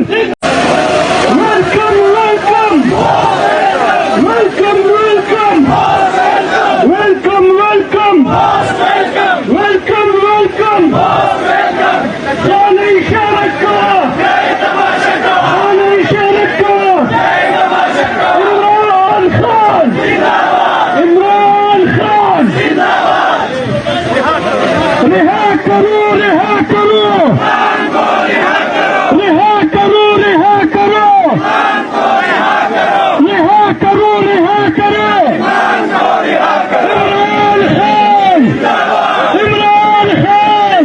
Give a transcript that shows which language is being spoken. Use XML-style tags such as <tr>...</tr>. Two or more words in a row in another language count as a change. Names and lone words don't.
<en>Welcome, welcome, welcome, welcome, welcome, welcome, welcome, welcome.</en> <ps>خان اشارت کوا، خان اشارت کوا.</ps> <ur>عمران خان، عمران خان. رہا کرو، رہا کرو، رہا کرو، رہا کرو، رہا کرو، رہا کرو. عمران خان، عمران خان.</ur>